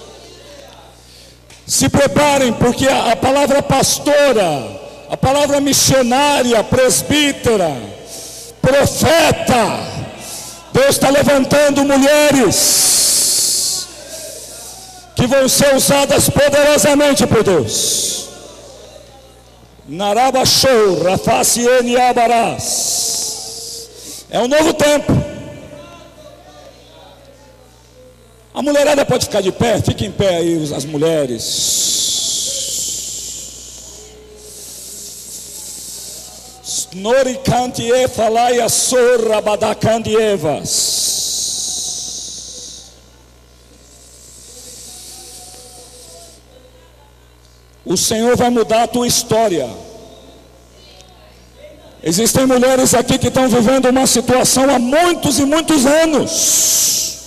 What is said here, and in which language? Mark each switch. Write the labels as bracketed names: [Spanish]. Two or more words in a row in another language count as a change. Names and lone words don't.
[Portuguese] Se preparem, porque a palavra pastora, a palavra missionária, presbítera, profeta, Deus está levantando mulheres que vão ser usadas poderosamente por Deus. Narabashou, Rafaciene Abarás. É um novo tempo. A mulherada pode ficar de pé? Fique em pé aí, as mulheres. Snoricantie falaia sorra badacandievas. O Senhor vai mudar a tua história. Existem mulheres aqui que estão vivendo uma situação há muitos e muitos anos.